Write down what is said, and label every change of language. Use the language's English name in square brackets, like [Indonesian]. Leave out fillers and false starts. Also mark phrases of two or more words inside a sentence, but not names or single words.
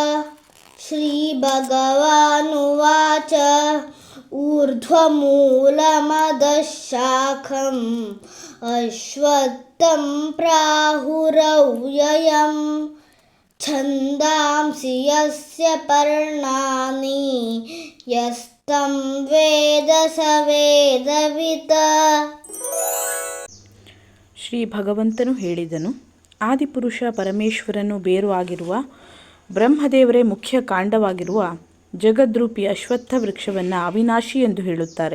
[Sanskrit] श्रीभगवानुवाच ऊर्ध्वमूलमधः शाखम् अश्वत्थं प्राहुरव्ययम् छन्दांसि यस्य पर्णानि यस्तं ವೇದ ಸ ವೇದವಿತ್. [Kannada] ಶ್ರೀ ಭಗವಂತನು ಹೇಳಿದನು, ಆದಿಪುರುಷ ಪರಮೇಶ್ವರನು ಬೇರು ಆಗಿರುವ ಬ್ರಹ್ಮದೇವರೇ ಮುಖ್ಯ ಕಾಂಡವಾಗಿರುವ ಜಗದ್ರೂಪಿ ಅಶ್ವತ್ಥ ವೃಕ್ಷವನ್ನು ಅವಿನಾಶಿ ಎಂದು ಹೇಳುತ್ತಾರೆ.